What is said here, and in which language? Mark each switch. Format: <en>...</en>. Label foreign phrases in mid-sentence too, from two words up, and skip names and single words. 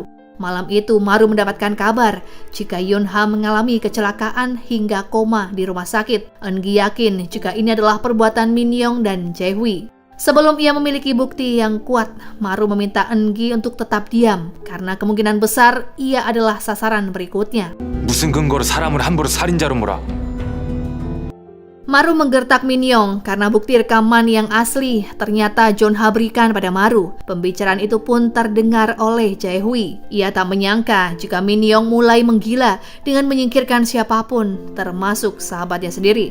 <id>Malam itu Maru mendapatkan kabar jika Yun-ha mengalami kecelakaan hingga koma di rumah sakit. Eun-gi yakin jika ini adalah perbuatan Min-young dan Jae-hui. Sebelum ia memiliki bukti yang kuat, Maru meminta Eun-gi untuk tetap diam karena kemungkinan besar ia adalah sasaran berikutnya.</id> <ko>무슨 근거로 사람을 함부로 살인자로 몰아?</ko> <id>Maru menggertak Min-young karena bukti rekaman yang asli ternyata John-ha berikan pada Maru. Pembicaraan itu pun terdengar oleh Jae-hui. Ia tak menyangka jika Min-young mulai menggila dengan menyingkirkan siapapun, termasuk sahabatnya sendiri.</id>